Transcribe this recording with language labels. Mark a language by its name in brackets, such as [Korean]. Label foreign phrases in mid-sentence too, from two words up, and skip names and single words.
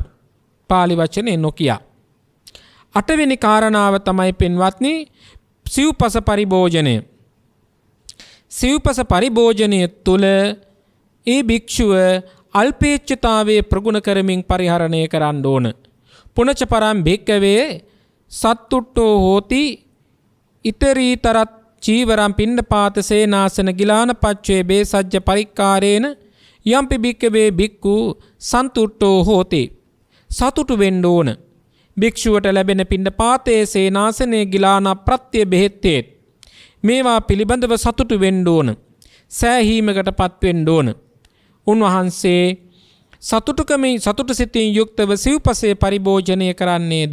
[Sinhala] පාලි වචනේ නොකිය. 8 වෙනි කාරණාව තමයි පින්වත්නි සිව්පස පරිභෝජනය. සිව්පස පරිභෝජනය තුල ඒ භික්ෂුව අල්පේච්ඡතාවයේ ප්‍රගුණ කරමින් පරිහරණය කරන්න ඕන. [Pali] පුනච පරම් භික්කවේ සත්තුට්ඨෝ හෝති ඉතරීතරත් චීවරම් පිණ්ඩපාත සේනාසන ගිලාන පච්චේ බේසජ්ජ පරික්කාරේන යම්පි භික්කවේ භික්ඛු සන්තුට්ඨෝ හෝති. [Sinhala] සතුටු වෙන්න ඕන. භික්ෂුවට ලැබෙන පිණ්ඩපාතයේ සේනාසනයේ ගිලාන ප්‍රත්‍ය බෙහෙත්තේ මේවා පිළිබඳව සතුටු වෙන්න ඕන. සෑහීමකටපත් වෙන්න ඕන. උන්වහන්සේ සතුටු සිතින් යුක්තව සිව්පසේ පරිභෝජනය කරන්නේද?